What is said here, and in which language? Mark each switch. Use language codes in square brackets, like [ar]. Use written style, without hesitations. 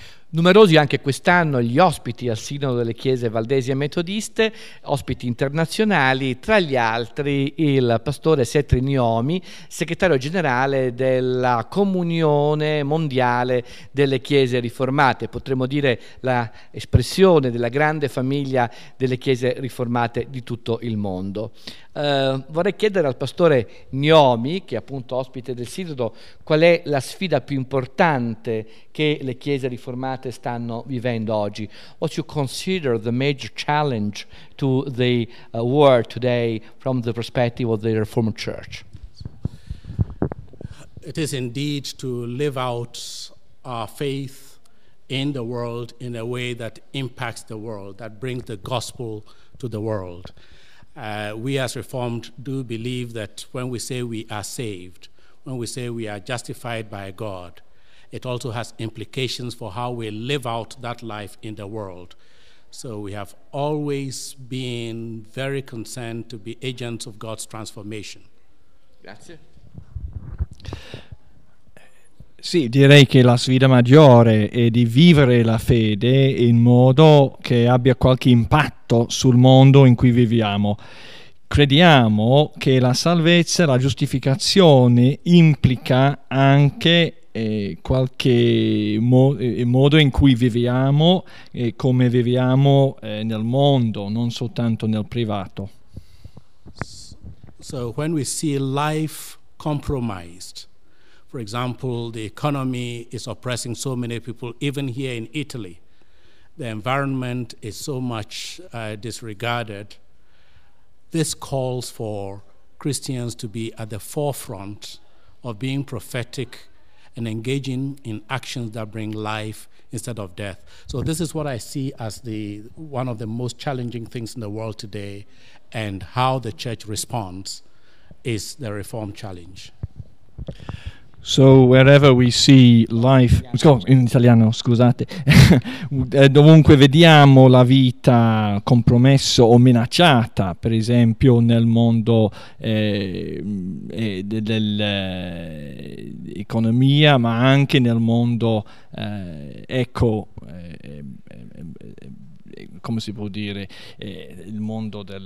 [it] Numerosi anche quest'anno gli ospiti al Sinodo delle Chiese valdesi e metodiste, ospiti internazionali, tra gli altri il pastore Setri Nyomi, Segretario Generale della Comunione mondiale delle Chiese riformate, potremmo dire l'espressione della grande famiglia delle Chiese riformate di tutto il mondo. Vorrei chiedere al pastore Nyomi, che è appunto ospite del Sinodo, qual è la sfida più importante che le Chiese riformate stanno vivendo oggi. [en] What you consider the major challenge to the world today from the perspective of the Reformed Church? It is indeed to live out our faith in the world in a way that impacts the world, that brings the gospel to the world. We as Reformed do believe that when we say we are saved, when we say we are justified by God, it also has implications for how we live out that life in the world. So we have always been very concerned to be agents of God's transformation. [it] Grazie. Sì, direi che la sfida maggiore è di vivere la fede in modo che abbia qualche impatto sul mondo in cui viviamo. Crediamo che la salvezza, la giustificazione implica anche qualche modo in cui viviamo e come viviamo nel mondo, non soltanto nel privato. [en] So when we see life compromised, for example, the economy is oppressing so many people, even here in Italy. The environment is so much disregarded. This calls for Christians to be at the forefront of being prophetic and engaging in actions that bring life instead of death. So this is what I see as one of the most challenging things in the world today, and how the church responds is the Reform challenge. So wherever we see life, [it] in italiano, scusate, dovunque vediamo la vita compromessa o minacciata, per esempio nel mondo dell'economia, ma anche nel mondo, come si può dire, il mondo